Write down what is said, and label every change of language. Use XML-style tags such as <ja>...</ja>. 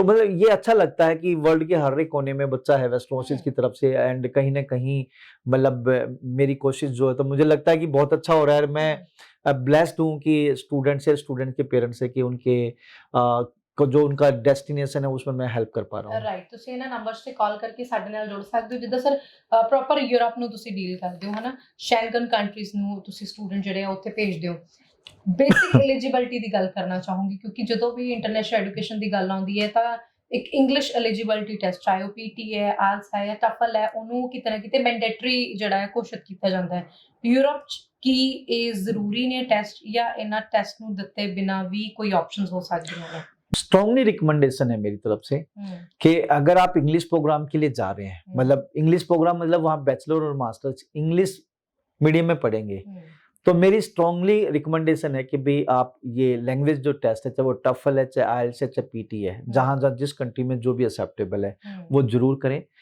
<hi>तो मतलब ये अच्छा लगता है कि वर्ल्ड के हर एक कोने में बच्चा है वेस्टर्न ओवरसीज की तरफ से, एंड कहीं ना कहीं मतलब मेरी कोशिश जो है तो मुझे लगता है कि बहुत अच्छा हो रहा है। मैं ब्लेस्ड हूँ कि स्टूडेंट के पेरेंट्स से कि उनके जो उनका डेस्टिनेशन है उसमें मैं हेल्प कर पा रहा हूँ।</hi> <en>right,</en> <pa>ਤੁਸੀਂ ਇਹਨਾਂ ਨੰਬਰਸ ਤੇ ਕਾਲ ਕਰਕੇ ਸਾਡੇ ਨਾਲ ਜੁੜ ਸਕਦੇ ਹੋ। ਜਿੱਦਾਂ ਸਰ ਪ੍ਰੋਪਰ ਯੂਰਪ ਨੂੰ ਤੁਸੀਂ ਡੀਲ ਕਰਦੇ ਹੋ, ਹਨਾ, ਸ਼ੈਂਗਨ ਕੰਟਰੀਜ਼ ਨੂੰ ਤੁਸੀਂ ਸਟੂਡੈਂਟ ਜਿਹੜੇ ਆ ਉੱਥੇ ਭੇਜਦੇ ਹੋ। ਬੇਸਿਕ ਐਲੀਜੀਬਿਲਟੀ ਦੀ ਗੱਲ ਕਰਨਾ ਚਾਹੂੰਗੀ, ਕਿਉਂਕਿ ਜਦੋਂ ਵੀ ਇੰਟਰਨੈਸ਼ਨਲ ਐਜੂਕੇਸ਼ਨ ਦੀ ਗੱਲ ਆਉਂਦੀ ਹੈ ਤਾਂ ਇੱਕ ਇੰਗਲਿਸ਼ ਐਲੀਜੀਬਿਲਟੀ ਟੈਸਟ, ਚਾਹੇ ਉਹ ਪੀਟੀ ਹੈ, ਆਇਲਸ ਹੈ ਜਾਂ ਟਫਲ ਹੈ, ਉਹਨੂੰ ਕਿਤੇ ਨਾ ਕਿਤੇ ਮੈਂਡੇਟਰੀ ਜਿਹੜਾ ਹੈ ਘੋਸ਼ਿਤ ਕੀਤਾ ਜਾਂਦਾ ਹੈ। ਯੂਰਪ 'ਚ ਕੀ ਇਹ ਜ਼ਰੂਰੀ ਨੇ ਟੈਸਟ, ਜਾਂ ਇਹਨਾਂ ਟੈਸਟ ਨੂੰ ਦਿੱਤੇ ਬਿਨਾਂ ਵੀ ਕੋਈ ਆਪਸ਼ਨਸ ਹੋ ਸਕਦੀਆਂ ਨੇ?</pa> <hi>स्ट्रांगली रिकमेंडेशन है मेरी तरफ से कि अगर आप इंग्लिश प्रोग्राम के लिए जा रहे हैं, मतलब इंग्लिश प्रोग्राम मतलब वहाँ बैचलर और मास्टर्स इंग्लिश मीडियम में पढ़ेंगे, तो मेरी स्ट्रांगली रिकमेंडेशन है कि भाई आप ये लैंग्वेज जो टेस्ट है, चाहे वो टफल है, चाहे आइल्स है, चाहे पीटी है, जहाँ जिस कंट्री में जो भी एक्सेप्टेबल है वो जरूर करें।</hi>